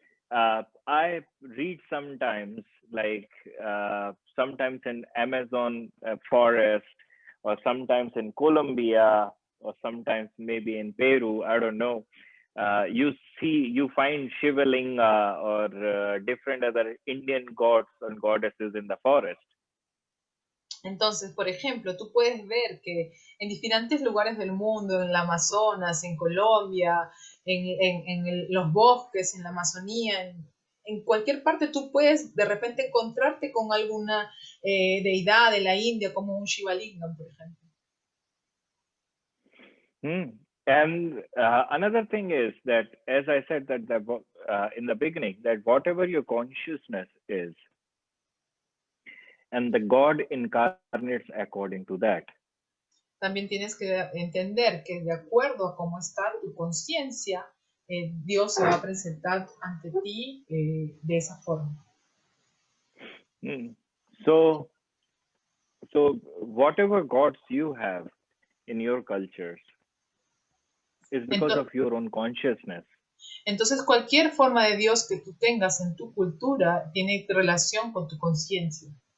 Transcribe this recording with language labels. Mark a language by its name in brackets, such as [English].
[English] I read sometimes, like sometimes in Amazon forest, or sometimes in Colombia, or sometimes maybe in Peru, I don't know. You find Shivalinga or different other Indian gods and goddesses in the forest. [Spanish] Entonces, por ejemplo, tú puedes ver que en diferentes lugares del mundo, en el Amazonas, en Colombia, en los bosques, en la Amazonía, en cualquier parte tú puedes de repente encontrarte con alguna deidad de la India, como un Shivalingam, por ejemplo. [English] And another thing is that, as I said that in the beginning, that whatever your consciousness is, and the God incarnates according to that. [Spanish] También tienes que entender que de acuerdo a cómo está tu conciencia, Dios se va a presentar ante ti de esa forma. [English] So whatever gods you have in your cultures is because of your own consciousness. [Spanish] Entonces, cualquier forma de Dios que tú tengas en tu cultura tiene relación con tu conciencia.